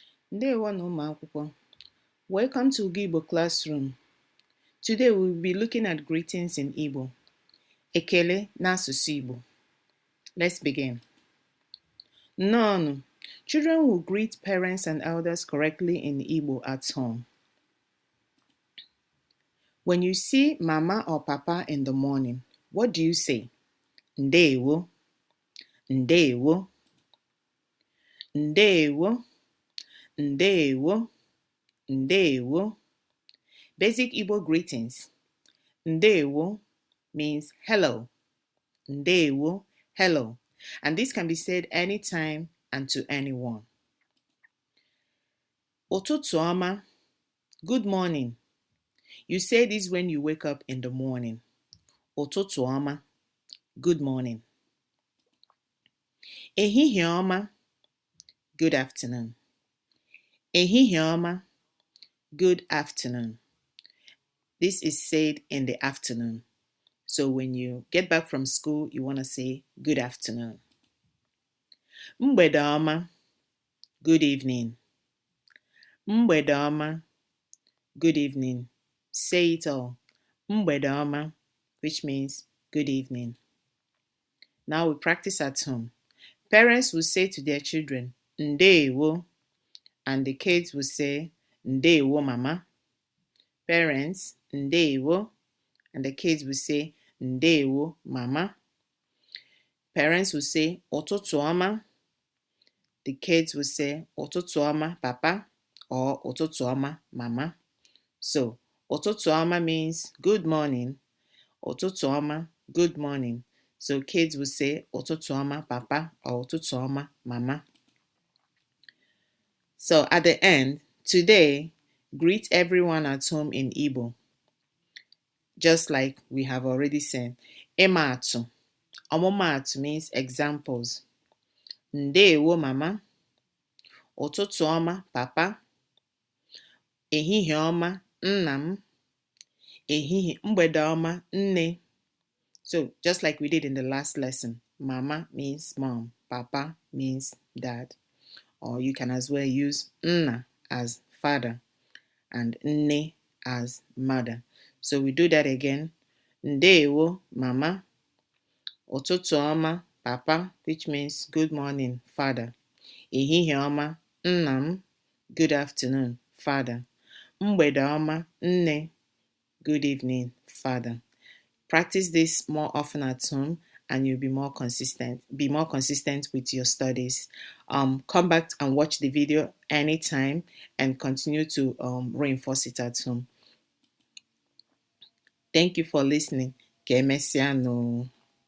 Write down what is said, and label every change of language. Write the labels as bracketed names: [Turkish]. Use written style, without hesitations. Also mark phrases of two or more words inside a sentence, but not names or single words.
[Igbo] Ndewo na ụmụ akwụkwọ. [English] Welcome to Igbo classroom. Today we will be looking at greetings in Igbo. [Igbo] Ekele n'asụsụ Igbo. [English] Let's begin. [Igbo] Nnọọnụ. [English] Children will greet parents and elders correctly in Igbo at home. When you see mama or papa in the morning, what do you say? [Igbo] Ndewo. Ndewo. Ndewo. Ndewo. [English] Ndewo. Basic Igbo greetings. Ndewo means hello. Ndewo, hello. And this can be said anytime and to anyone. [Igbo] Ụtụtụ ọma, [English] good morning. You say this when you wake up in the morning. [Igbo] Ụtụtụ ọma, [English] good morning. [Igbo] Ehihie ọma, [English] good afternoon. [Igbo] Ehihie ọma, [English] good afternoon. This is said in the afternoon. So when you get back from school, you want to say good afternoon. [Igbo] Mgbede ọma, [English] good evening. [Igbo] Mgbede ọma, [English] good evening. Say it all. [Igbo] Mgbede ọma, [English] which means good evening. Now we practice at home. Parents will say to their children, Ndewo, and the kids will say, [Igbo] Ndewo mama. [English] Parents, Ndewo, and the kids will say, [Igbo] Ndewo mama. [English] Parents will say, [Igbo] Ụtụtụ ọma. [English] The kids will say, [Igbo] Ụtụtụ ọma papa, or Ụtụtụ ọma mama. [English] So, [Igbo] Ụtụtụ ọma [English] means good morning. [Igbo] Ụtụtụ ọma, [English] good morning. So kids will say [Igbo] Ụtụtụ ọma papa [English] or [Igbo] Ụtụtụ ọma mama. [English] So at the end, today, greet everyone at home in Igbo. Just like we have already said. [Igbo] Ịma-atụ. Ọmụma-atụ [English] means examples. [Igbo] Ndewo mama. Ụtụtụ ọma papa. Ehihie ọma nna m. Mgbede ọma nne. [English] So just like we did in the last lesson, mama means mom, papa means dad. Or you can as well use nna as father and nne as mother. So we do that again. [Igbo] Ndewo mama. Ụtụtụ ọma papa, [English] which means good morning father. [Igbo] Ehihie ọma nna m, [English] good afternoon father. [Igbo] Mgbede ọma nne, [English] good evening father. Practice this more often at home and you'll be more consistent with your studies. Come back and watch the video anytime and continue to reinforce it at home. Thank you for listening. [Igbo] Ka emesịa nụ.